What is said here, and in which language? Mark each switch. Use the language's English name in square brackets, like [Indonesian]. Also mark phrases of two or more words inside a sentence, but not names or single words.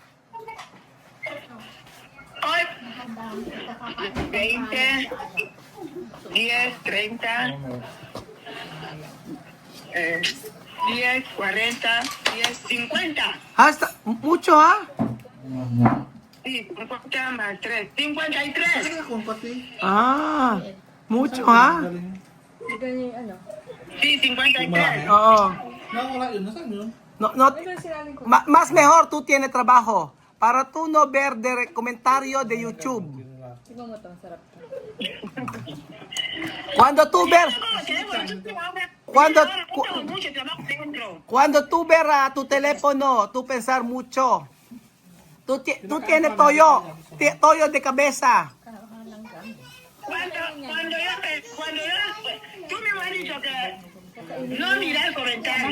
[Spanish] Hoy, 20, 10, 30, 10, 40, 10, 50. Hasta mucho, ¿ah? Sí, 50 más 3, 53. Ah, mucho, ¿ah? [Filipino] Ito yung ano. [Spanish] Sí, 53. [Filipino] Oo. No, no, Ito yung sinaling ko. [Spanish] más mejor tú tienes trabajo para tú no ver de comentario de YouTube. [Filipino] Tingnan mo to, sarap to. [Spanish] Cuando tú ver, cuando tú ver a tu teléfono, tú pensar mucho. Tú tienes toyo de cabeza. Cuando tú me has dicho que no miras el comentario.